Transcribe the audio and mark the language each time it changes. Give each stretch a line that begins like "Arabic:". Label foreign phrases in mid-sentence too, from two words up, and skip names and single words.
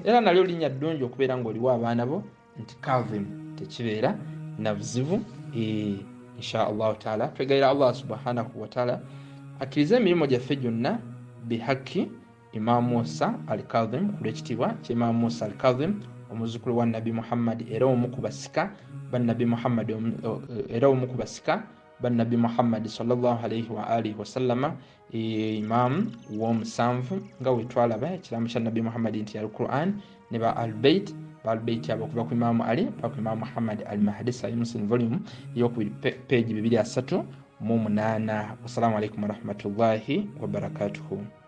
Ganda: Era nalyo linnya ddungi okubeera ng'oliwo abaana bo nti Kadhim, tekibeera na buzibu
Arabic: إن شاء الله تعالى.
Ganda: Twegayira
Arabic: الله سبحانه وتعالى
Ganda: akkirize emirimu gyaffe gyonna bihaki Imam Musa al-Kadhim ku lw'ekitiibwa kya Imam Musa al-Kadhim omuzukulu wa Nabi Muhammad era omu ku basika ba Nabi Muhammad
Arabic: صلى الله عليه وآله وسلم,
Ganda: imam w'omusanvu nga wetwalaba ekiramu kya Nabi Muhammad nti ya Al-Quran ne ba Al-Bayt abo okuva ku Imam Ali paka ku Imam Muhammad al-Mahdi, Sahih Muslim volume ey'okubiri page 238.
Arabic: والسلام عليكم ورحمة الله وبركاته.